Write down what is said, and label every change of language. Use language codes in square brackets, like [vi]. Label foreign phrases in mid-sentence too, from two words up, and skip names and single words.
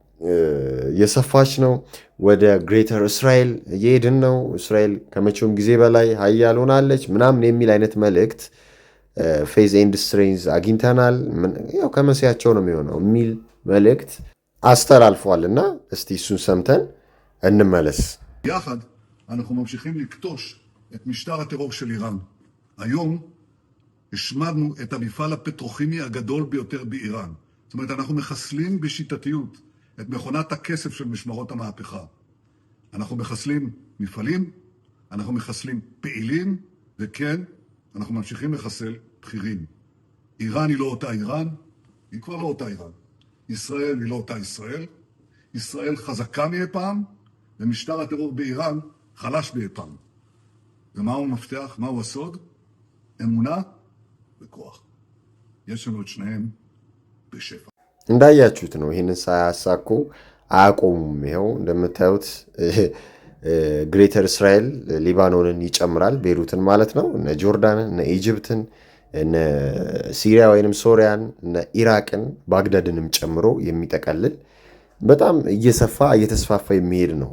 [am] የሰፋች ነው፣ ወደ ግሬተር እስራኤል እየሄድን ነው፣ እስራኤል ከመቼውም ጊዜ በላይ ሀያል ሆናለች ምናምን የሚል አይነት መልእክት [en] faith and strength [am] አግኝተናል፣ ያው ከመሲያቸው ነው የሚሆነው የሚል መልእክት አስተላልፏል። እና እስቲ እሱን ሰምተን እንመለስ። [he] יחד אנחנו ממשיכים לקטוש את משטר הטרור של איראן. היום השמדנו את המפעל הפטרוכימי הגדול ביותר באיראן. זאת אומרת, אנחנו מחסלים בשיטתיות את מכונת הכסף של משמרות המהפכה. אנחנו מחסלים מפעלים, אנחנו מחסלים פעילים, וכן, אנחנו ממשיכים לחסל בכירים. איראן היא לא אותה איראן, היא כבר לא אותה איראן. ישראל היא לא אותה ישראל. ישראל חזקה מאי פעם, ומשטר הטרור באיראן חלש מאי פעם. ומהו המפתח? מהו הסוד? אמונה בכוח. יש לנו את שניהם בשפע. [am] እንዳያችሁት ነው። ይህንን ሳያሳኩ አያቆሙም። ይኸው እንደምታዩት ግሬተር እስራኤል ሊባኖንን ይጨምራል፣ ቤሩትን ማለት ነው፣ እነ ጆርዳንን፣ እነ ኢጅፕትን፣ እነ ሲሪያ ወይንም ሶሪያን፣ እነ ኢራቅን፣ ባግዳድንም ጨምሮ የሚጠቀልል በጣም እየተስፋፋ የሚሄድ ነው።